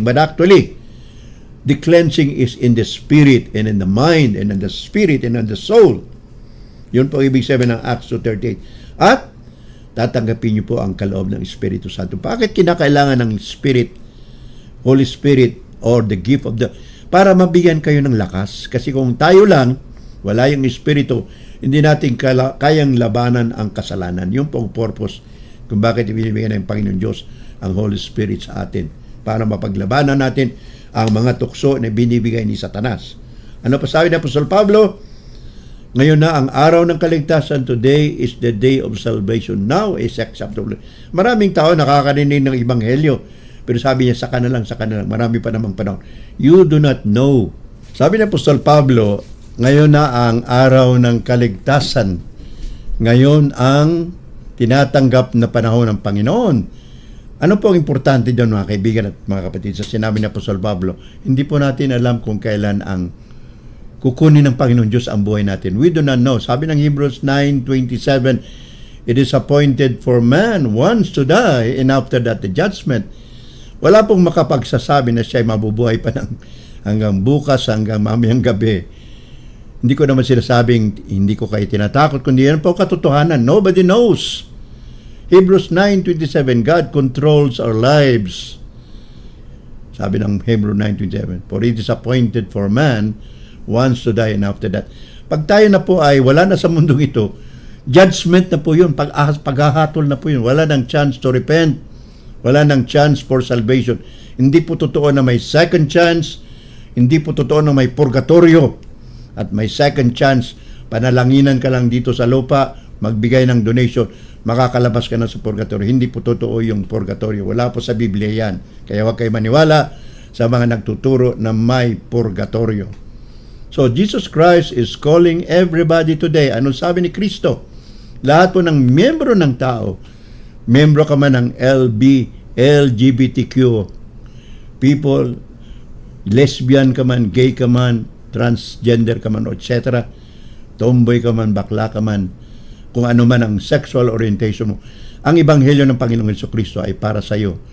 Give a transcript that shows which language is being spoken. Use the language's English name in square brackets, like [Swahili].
[English] But actually, the cleansing is in the spirit and in the mind and in the spirit and in the soul. [Filipino] Yun po ibig sabihin ng Acts 2:38. At tatanggapin niyo po ang kaloob ng Espiritu Santo. Bakit kinakailangan ng [English] Spirit, Holy Spirit, or the gift of the... [Filipino] Para mabigyan kayo ng lakas. Kasi kung tayo lang, wala yung Espiritu, hindi natin kayang labanan ang kasalanan. Yung pong purpose kung bakit ibinibigyan ng Panginoon Diyos ang Holy Spirit sa atin. Para mapaglabanan natin ang mga tukso na binibigay ni Satanas. Ano pa sabi ni Apostol Pablo? Ngayon na ang araw ng kaligtasan. [English] Today is the day of salvation. Now is acceptable. [Filipino] Maraming tao nakakarinig ng Ebanghelyo. Pero sabi niya, saka na lang. Marami pa namang panahon. [English] You do not know. [Filipino] Sabi ni Apostol Pablo, ngayon na ang araw ng kaligtasan. Ngayon ang tinatanggap na panahon ng Panginoon. Ano po ang importante doon, mga kaibigan at mga kapatid, sa sinabi ni Apostol Pablo? Hindi po natin alam kung kailan ang kukunin ng Panginoon Diyos ang buhay natin. [English] We do not know. [Filipino] Sabi ng [English] Hebrews 9:27, it is appointed for man once to die, and after that the judgment. [Filipino] Wala pong makapagsasabi na siya ay mabubuhay pa ng hanggang bukas, hanggang mamayang gabi. Hindi ko naman sinasabing hindi ko kayo tinatakot, kundi yan po katotohanan. [English] Nobody knows. Hebrews 9:27, God controls our lives. [Filipino] Sabi ng [English] Hebrews 9:27, for it is appointed for man once to die, and after that. [Filipino] Pag tayo na po ay wala na sa mundong ito, judgment na po yun, paghahatol na po yun. Wala nang [English] chance to repent. Wala nang chance for salvation. [Filipino] Hindi po totoo na may second chance. Hindi po totoo na may purgatorio. At may second chance, panalanginan ka lang dito sa lupa, magbigay ng donation, makakalabas ka na sa purgatorio. Hindi po totoo yung purgatorio. Wala po sa Biblia yan. Kaya huwag kayo maniwala sa mga nagtuturo na may purgatorio. [English] So, Jesus Christ is calling everybody today. [Filipino] Ano sabi ni Kristo? Lahat po ng membro ng tao, membro ka man ng LGBTQ people, lesbian ka man, gay ka man, transgender ka man, etc., tomboy ka man, bakla ka man, kung ano man ang sexual orientation mo, ang Ebanghelyo ng Panginoong Jesucristo ay para sa iyo.